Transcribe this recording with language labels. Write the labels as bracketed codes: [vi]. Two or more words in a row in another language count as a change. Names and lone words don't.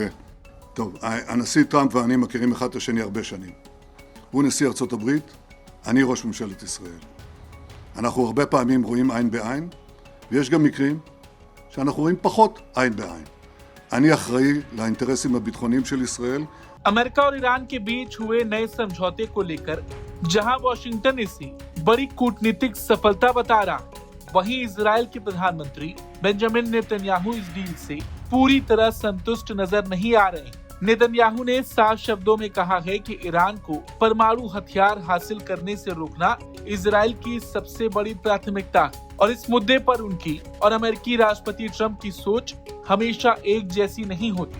[he] טוב, הנשיא טראמפ ואני מכירים אחד את השני הרבה שנים. הוא נשיא ארצות הברית, אני ראש ממשלת ישראל. אנחנו הרבה פעמים רואים עין בעין, ויש גם מקרים שאנחנו רואים פחות עין בעין. אני אחראי לאינטרסים הביטחוניים של ישראל. [hi] अमेरिका और ईरान के बीच हुए नए समझौते को लेकर जहां वॉशिंगटन इसे बड़ी कूटनीतिक सफलता बता रहा, वहीं इजराइल के प्रधानमंत्री बेंजामिन नेतन्याहू इस डील से पूरी तरह संतुष्ट नजर नहीं आ रहे। नेतन्याहू ने साफ शब्दों में कहा है कि ईरान को परमाणु हथियार हासिल करने से रोकना इजराइल की सबसे बड़ी प्राथमिकता है और इस मुद्दे पर उनकी और अमेरिकी राष्ट्रपति ट्रंप की सोच हमेशा एक जैसी नहीं होती।